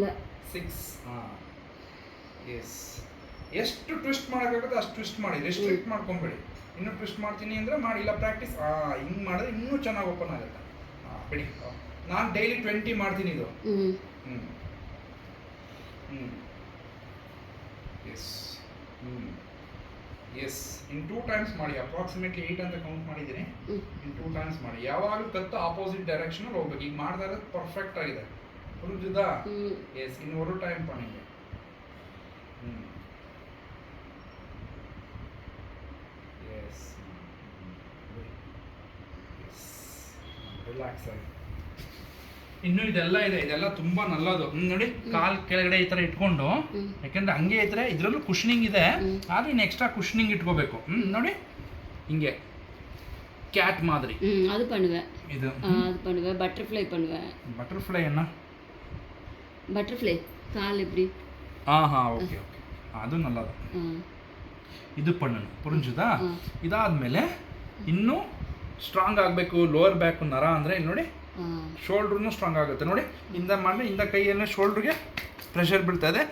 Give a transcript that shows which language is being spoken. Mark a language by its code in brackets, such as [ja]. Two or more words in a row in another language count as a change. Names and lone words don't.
[kn] 6 ಎಸ್ ಎಷ್ಟು ಟ್ವಿಸ್ಟ್ ಮಾಡೋಕ್ಕಾಗುತ್ತೆ ಅಷ್ಟು ಟ್ವಿಸ್ಟ್ ಮಾಡಿ ರೆಸ್ಟ್ರಿಕ್ಟ್ ಮಾಡ್ಕೊಂಬೇಡಿ ಇನ್ನೂ ಟ್ವಿಸ್ಟ್ ಮಾಡ್ತೀನಿ ಅಂದರೆ ಮಾಡಿ ಇಲ್ಲ ಪ್ರಾಕ್ಟೀಸ್ ಹಿಂಗೆ ಮಾಡಿದ್ರೆ ಇನ್ನೂ ಚೆನ್ನಾಗಿ ಓಪನ್ ಆಗುತ್ತೆ ಬಿಡಿ ನಾನು ಡೈಲಿ 20 ಮಾಡ್ತೀನಿ ಇದು. ಹ್ಮ್ [en] yes yes in 2 times [kn] ಮಾಡಿ. ಅಪ್ರಾಕ್ಸಿಮೇಟ್ಲಿ 8 ಅಂತ ಕೌಂಟ್ ಮಾಡಿದ್ದೀನಿ. [en] in 2 times [kn] ಮಾಡಿ. ಯಾವಾಗಲೂ ಕತ್ತು [en] opposite direction [kn] ಹೋಗ್ಬೇಕು. ಈಗ ಮಾಡ್ತಾ ಇರೋದು ಪರ್ಫೆಕ್ಟ್ ಆಗಿದೆ. [ta] புரிஞ்சுதா? எஸ் இன்னும் ஒரு டைம் பண்ணுங்க. [kn] எஸ் ರಿಲ್ಯಾಕ್ಸ್ ಆಗಿ. ಇನ್ನು ಇದೆಲ್ಲ ಇದೆ, ಇದೆಲ್ಲ ತುಂಬಾ ನಲ್ಲದು. ನೋಡಿ ಕಾಲ್ ಕೆಳಗಡೆ ಈ ತರ ಇಟ್ಕೊಂಡು, ಯಾಕಂದ್ರೆ ಹಂಗೆ ಇದ್ರೆ ಇದ್ರಲ್ಲೂ ಕುಷನಿಂಗ್ ಇದೆ, ಆದ್ರೆ ಇನ್ನು [en] extra cushioning [kn] ಇಟ್ಕೋಬೇಕು. ನೋಡಿ ಹಿಂಗೆ ಕ್ಯಾಟ್ மாதிரி. [ta] அது பண்ணுவேன். இது அது பண்ணுவேன். பட்டர்ஃப்ளை பண்ணுவேன். பட்டர்ஃப்ளை என்ன? பட்டர்ஃப்ளை கால் எப்படி? [en] okay okay, [ta] அது நல்லது. இது பண்ணனு புரிஞ்சுதா. [kn] ಇದಾದ್ಮೇಲೆ ಇನ್ನೂ ಸ್ಟ್ರಾಂಗ್ ಆಗಬೇಕು [en] lower back [kn] ನರ ಅಂದರೆ ಇಲ್ಲಿ ನೋಡಿ, ಶೋಲ್ಡ್ರೂ ಸ್ಟ್ರಾಂಗ್ ಆಗುತ್ತೆ. ನೋಡಿ ಇಂದ ಮಾಡಿದ್ರೆ ಇಂದ ಕೈಯನ್ನು ಶೋಲ್ಡ್ರಿಗೆ ಪ್ರೆಷರ್ ಬೀಳ್ತಾ ಇದೆ.